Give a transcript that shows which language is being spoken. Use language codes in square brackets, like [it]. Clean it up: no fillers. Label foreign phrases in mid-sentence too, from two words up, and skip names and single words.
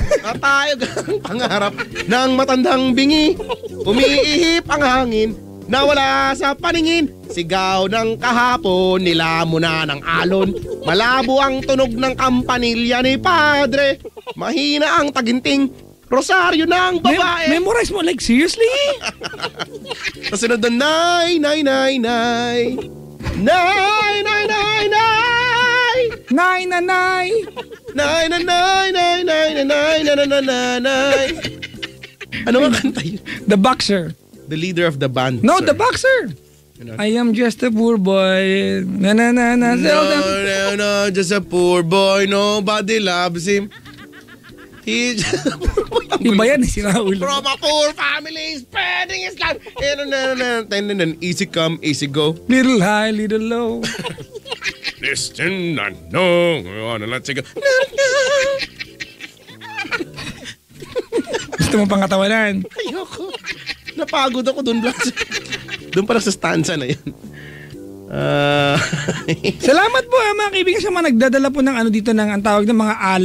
[tl] Natayog ang pangarap ng matandang bingi. Umiihip ang hangin. Nawala sa paningin. Sigaw ng kahapon, nilamon na ng alon. Malabo ang tunog ng kampanilya ni Padre. Mahina ang taginting. Rosaryo ng babae. Memorize mo, [en] like seriously? [tl] Kasunod doon, nay, nay, nay, nay. Nay, nay, nay, nay. Nay, nanay. Nay, nay, nay, nay, nay, nay, nay, nay, nay, nay. Ano nga kanta yun? [en] The Boxer. The leader of the band. No, sir. The Boxer. I am just a poor boy. Na. No, just a poor boy. Nobody loves him. He's [tl] Iba yan, si Raul. [en] From a poor family, spreading his life. Easy come, easy go. Little high, little low. Listen, no, let's go. [tl] Gusto mo pang katawanan? Ayoko. Napagod ako doon lang. Doon pala sa stanza na yun. Salamat po mga kaibigan sa mga nagdadala po ng dito ng ang tawag ng mga alay.